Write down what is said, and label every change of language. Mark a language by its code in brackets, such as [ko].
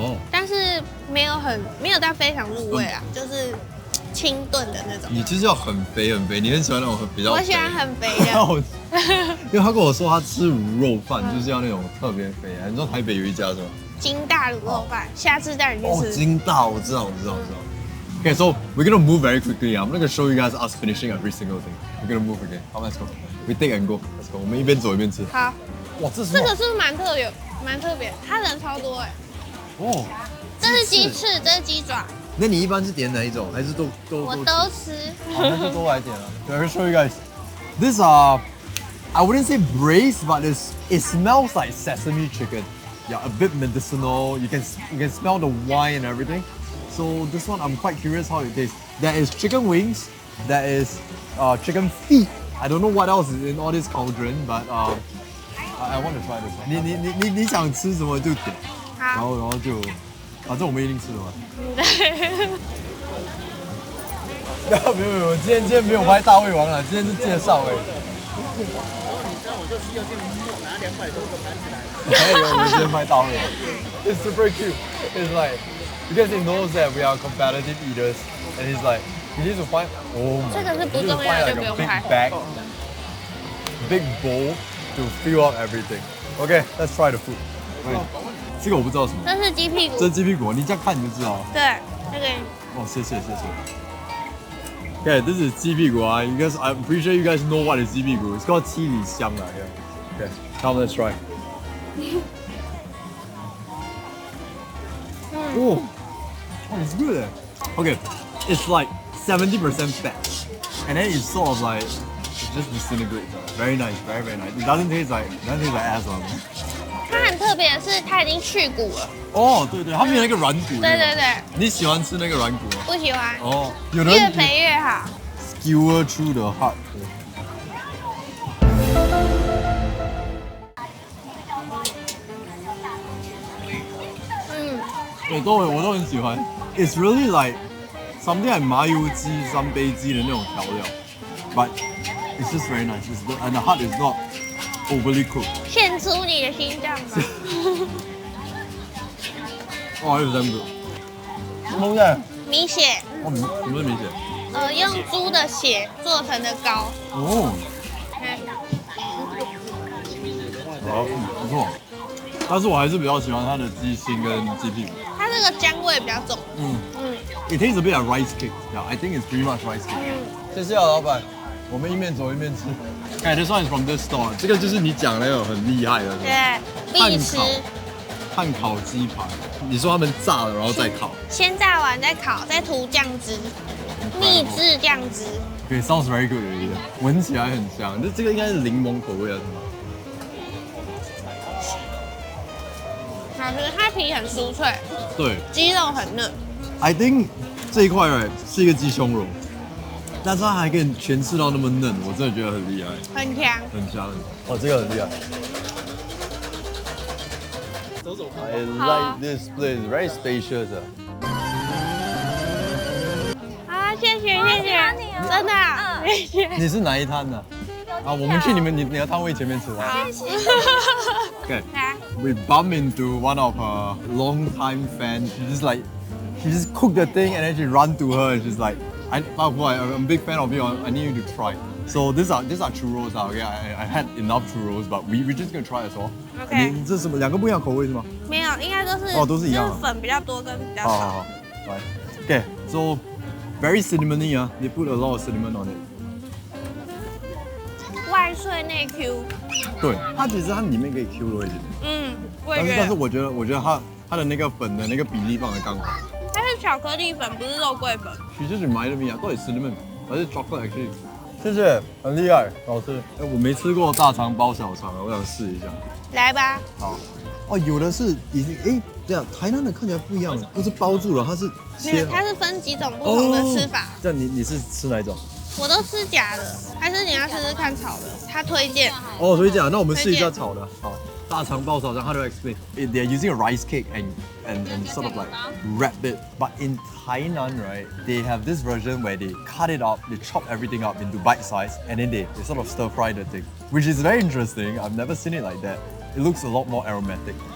[zh] 但是没有到非常入味啊，就是清炖的那种。你就是要很肥，你很喜欢那种比较肥。我喜欢很肥的。因为他跟我说他吃卤肉饭就是要那种特别肥啊。你知道台北有一家是吗？金大卤肉饭，下次带你去吃。金大，我知道。 [en] Okay, so we're gonna move very quickly. I'm not gonna show you guys us finishing every single thing. We're gonna move again. Come, let's go. We take and go. Let's go. [zh] 我们一边走一边吃。好。哇，这个是不是蛮特别？它人超多哎。这是鸡翅，这是鸡爪。那你一般是点哪一种？还是都？我都吃。好，那就都来点了。 [en] Let me show you guys. This I wouldn't say braised, but it smells like sesame chicken. Yeah, a bit medicinal. You can smell the wine and everything. So this one, I'm quite curious how it tastes. There is chicken wings. There is chicken feet. I don't know what else is in all this cauldron, but I want to try this one. [zh] 你想吃什么就点，然后就，反正我们一定吃的嘛。没有，今天没有拍大胃王了，今天是介绍哎。我就需要这种拿200多个盘子来。没有，我们今天拍大胃王。 [en] It's super cute. It's like because he knows that we are competitive eaters, and he's like he needs to find [zh] 这个是不重要就不用拍。 [en] Big bowl to fill up everything. Okay, let's try the food. [zh] 这个我不知道什么。这是鸡屁股。这是鸡屁股，你这样看你就知道了。对，这个。谢谢。 [en] Okay, this is 鸡屁股啊。 You guys, I'm pretty sure you guys know what is 鸡屁股. It's called 七里香啊。 Okay, come let's try. It's good. Okay, it's like 70% fat, and then it's sort of like it just disintegrates. Very nice, very nice. It doesn't taste like ass on. [zh] 它很特特别的是它已经去骨了。哦，对对，它没有那个软骨。对对对。你喜欢吃那个软骨吗？不喜欢。哦，有的越肥越好。 [en] Skewer through the heart。 [zh] 对，我都很喜欢。 [en] It's really like something like [zh] 麻油鸡、三杯鸡的那种调料， [en] but it's just very nice. And the heart is not overly cooked. [zh] 献出你的心脏吧。哦，有真的。什么东西？米血。哦，什么是米血？用猪的血做成的糕。哦。好，不错。但是我还是比较喜欢它的鸡心跟鸡屁股。它这个姜味比较重。 [en] It tastes a bit like rice cake. Yeah, I think it's pretty much rice cake. [zh] 谢谢老板，我们一面走一面吃。 [en] Okay, this one is from this store. [zh] 这个就是你讲那个很厉害的。对，必吃。炭烤鸡排，你说他们炸了然后再烤？先炸完再烤，再涂酱汁，秘制酱汁。 [en] Okay, sounds very good. [zh] 闻起来很香。这个应该是柠檬口味的。好吃，它皮很酥脆，对，鸡肉很嫩。 [en] I think [zh] 这一块是一个鸡胸肉，但是它还可以全吃到那么嫩，我真的觉得很厉害，很强，很强。哦，这个很厉害。 [en] I like this place, very spacious. [zh] 好，谢谢，真的，谢谢。你是哪一摊的？啊，我们去你的摊位前面吃啊。 [en] Okay, we bump into one of her long-time fans. She just cooked the thing and then she run to her and she's like, I'm a big fan of you. I need you to try. So these are churros. Okay, I had enough churros, but we just gonna try as well. Okay. [zh] 你这是什么？两个不一样口味是吗？没有，应该都是都是一样。就是粉比较多跟比较少。好，来。 [en] Okay, so very cinnamony. They put a lot of cinnamon on it. [zh] 外脆内 Q。对，它其实它里面可以 Q 多一点。但是我觉得它的那个粉的那个比例放得刚好。它是巧克力粉，不是肉桂粉。 [en] She just reminded me [zh] 到底 [en] cinnamon [zh] 还是 [en] chocolate actually？ [zh] 谢谢，很厉害，好吃。我没吃过大肠包小肠，我想试一下。来吧。好。哦，有的是已经这样，台南的看起来不一样，不是包住了，它是切。它是分几种不同的吃法。这样你是吃哪一种？我都吃假的，还是你要试试看炒的？他推荐。哦，推荐啊，那我们试一下炒的。好，大肠包小肠， [en] how to explain? They're using a rice cake and sort of like wrap it. But in Tainan, right, they have this version where they cut it up, they chop everything up into bite size, and then they sort of stir fry the thing, which is very interesting. I've never seen it like that. It looks a lot more aromatic.